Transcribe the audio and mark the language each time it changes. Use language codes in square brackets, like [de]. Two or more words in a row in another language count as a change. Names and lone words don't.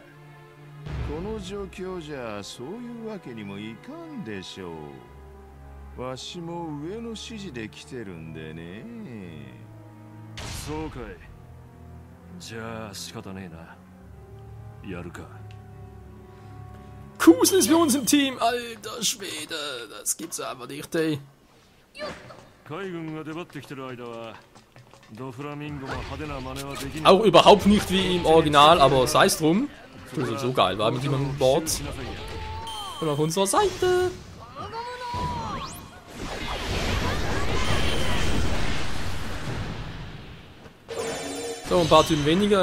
[ja] この状況じゃそういうわけにもいかんでしょう。わしも上の指示で来てるんでね。そうかい。じゃあ仕方ねえな。やるか。 [de] Kusel ist für uns im Team, alter Schwede, das gibt's einfach nicht, ey. [ja] 海軍が出張ってきてる間は [de] auch überhaupt nicht wie im Original, aber sei es drum. Das ist so geil, war mit ihm an Bord. Und auf unserer Seite. So, ein paar Typen weniger.